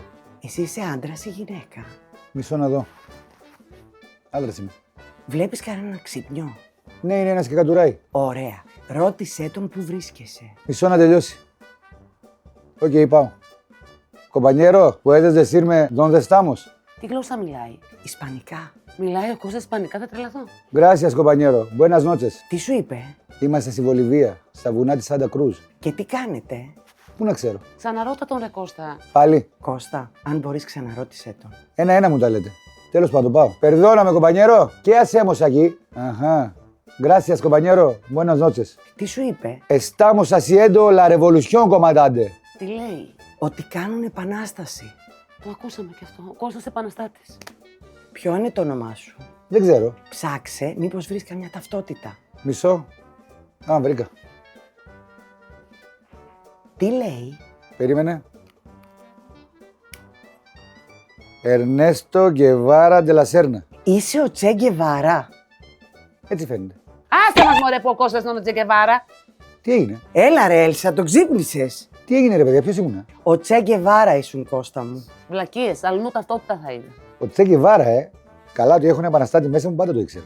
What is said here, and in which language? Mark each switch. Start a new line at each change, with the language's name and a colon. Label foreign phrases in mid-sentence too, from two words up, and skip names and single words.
Greek: Εσύ είσαι άντρας ή γυναίκα? Μισό να δω. Άντρας είμαι. Βλέπεις κανέναν ξυπνιό? Ναι, είναι ένας και κατουράει. Ωραία. Ρώτησέ τον που βρίσκεσαι. Μισό να τελειώσει. Οκ, πάω. Κομπανιέρο,
Spanish: puedes decirme dónde estamos?
Greek: Τι γλώσσα μιλάει? Ισπανικά. Μιλάει ο Κώστας ισπανικά, θα τρελαθώ.
Spanish: Gracias, compañero. Buenas noches.
Greek: Τι σου είπε? Είμαστε στη Βολιβία, στα βουνά της Σάντα Κρούζ. Και τι κάνετε? Πού να ξέρω. Ξαναρώτα τον, ρε Κώστα. Πάλι. Κώστα, αν μπορείς ξαναρώτησέ τον. Ένα-ένα μου τα λέτε. Τέλος πάντων, πάω.
Spanish: Perdóname, compañero. ¿Qué hacemos aquí? Ajá. Gracias, compañero. Buenas noches.
Greek: Τι σου είπε?
Spanish: Estamos haciendo la revolución, comandante.
Greek: Τι λέει? Ότι κάνουν επανάσταση. Το ακούσαμε κι αυτό. Ο Κώστας Επαναστάτης. Ποιο είναι το όνομά σου? Δεν ξέρω. Ψάξε, μήπως βρεις καμιά ταυτότητα. Μισό. Α, βρήκα. Τι λέει? Περίμενε. Ernesto Guevara de la Serna. Είσαι ο Τσε Γκεβάρα. Έτσι φαίνεται. Άσε μας, μωρέ, που ο Κώστας είναι ο Τζεκεβάρα. Τι έγινε. Έλα ρε Έλσα, τον ξύπνησες. Τι έγινε, ρε παιδιά, ποιος ήμουνα. Ο Τσε Γκεβάρα ήσουν, Κώστα μου. Βλακίες, αλλού ταυτότητα θα είναι. Ο Τσε Γκεβάρα, Καλά, ότι έχουν επαναστάτη μέσα μου, πάντα το ήξερα.